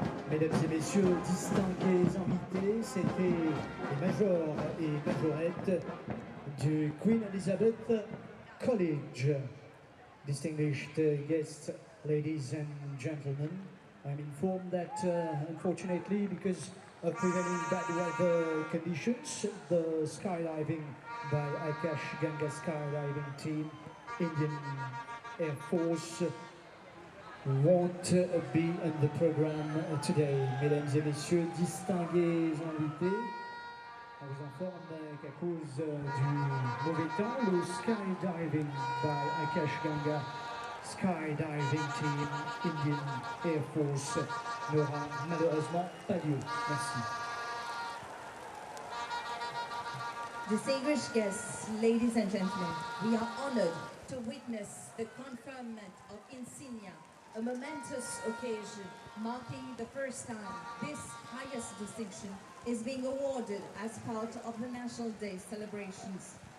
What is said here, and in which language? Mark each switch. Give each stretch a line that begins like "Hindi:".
French: Mesdames et messieurs, distingués invités, c'était les majors et majorettes du Queen Elizabeth College.
English: Distinguished guests, ladies and gentlemen, I'm informed that unfortunately, because of prevailing bad weather conditions, the skydiving by Akash Ganga skydiving team, Indian Air Force, won't be in the program today.
French: Mesdames et messieurs, distingués invités, on vous informe qu'à cause du mauvais temps, le
English: skydiving by Akash Ganga skydiving team, Indian Air Force,
French: n'aura malheureusement pas lieu. Merci.
English: Distinguished guests, ladies and gentlemen, we are honored to witness the conferment of insignia, a momentous occasion marking the first time this highest distinction is being awarded as part of the National Day celebrations.